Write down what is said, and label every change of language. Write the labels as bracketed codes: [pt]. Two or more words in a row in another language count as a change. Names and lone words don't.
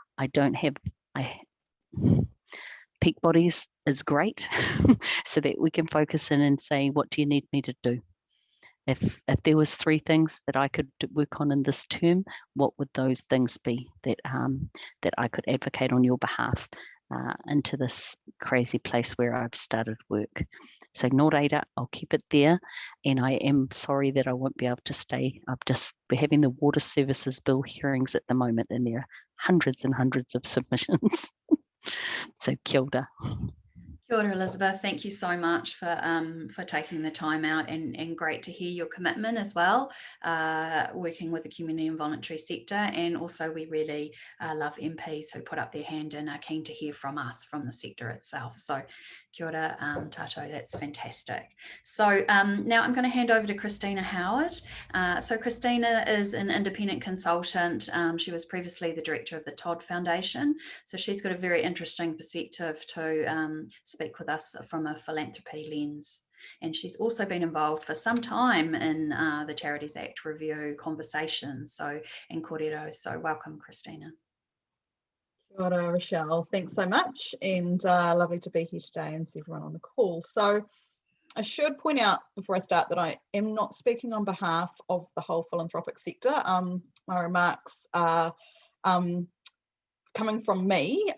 [en] Peak bodies is great so that we can focus in and say, what do you need me to do? If there was 3 things that I could work on in this term, what would those things be that I could advocate on your behalf into this crazy place where I've started work? [mi] So nō reira, [en] I'll keep it there, and I am sorry that I won't be able to stay. We're having the water services bill hearings at the moment, and there are hundreds and hundreds of submissions. [mi] So kia ora. Kia ora, Elizabeth. [en] Thank you so much for taking the time out, and great to hear your commitment as well, working with the community and voluntary sector. And also we really love MPs who put up their hand and are keen to hear from us, from the sector itself. [mi] So kia ora tātou, [en] that's fantastic. So now I'm going to hand over to Christina Howard. So Christina is an independent consultant. She was previously the director of the Todd Foundation. So she's got a very interesting perspective to speak with us from a philanthropy lens. And she's also been involved for some time in the Charities Act review conversations, and kōrero. So welcome, Christina. [mi] Kia ora, Rochelle. [en] Thanks so much, and lovely to be here today and see everyone on the call. So I should point out before I start that I am not speaking on behalf of the whole philanthropic sector. My remarks are coming from me.